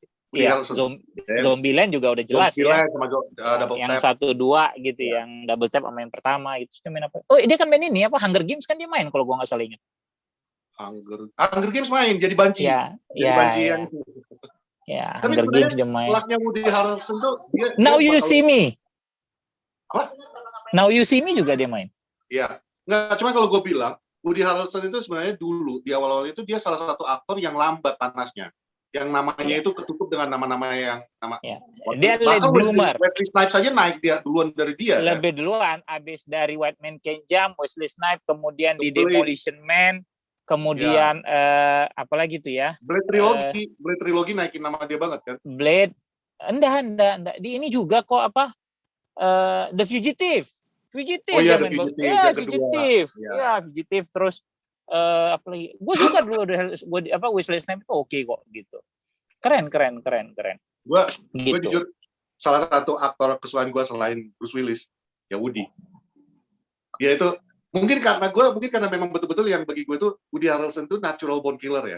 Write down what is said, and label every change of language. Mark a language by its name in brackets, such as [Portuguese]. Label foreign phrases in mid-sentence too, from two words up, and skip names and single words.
[Indonesian] Iya, Zombieland juga udah jelas ya. Yang 1-2 gitu, yang [English] double tap [Indonesian] sama yang pertama gitu. Dia main apa? Oh, dia kan main ini apa? Hunger Games kan dia main kalau gua nggak salah ingat. Hunger Games main jadi banci. Ya, Jadi banci yang tapi Hunger sebenarnya Games dia main. kelasnya Woody Harrelson tuh Now You See Me. Apa? Now You See Me juga dia main. Iya. Nggak, cuma kalau gue bilang Woody Harrelson itu sebenarnya dulu di awal-awal itu dia salah satu aktor yang lambat panasnya. Yang namanya itu ketutup dengan nama-nama yang Dia [English] late bloomer. [Indonesian] Wesley Snipes saja naik dia duluan dari dia. Lebih duluan, abis dari White Man Can't Jump, Wesley Snipes, kemudian di Demolition Man, kemudian apalagi tuh ya? Blade Trilogy naikin nama dia banget kan? Blade, enggak. Di ini juga kok apa? The Fugitive. Oh iya, The Fugitive. Fugitive. Terus apalagi? Gue suka dulu Wesley Snipes itu oke kok gitu. Keren. Gue gitu. jujur salah satu aktor kesukaan gue selain Bruce Willis ya Woody. Dia itu mungkin karena memang betul-betul yang bagi gue itu Woody Harrelson itu [English] natural born killer [Indonesian] ya.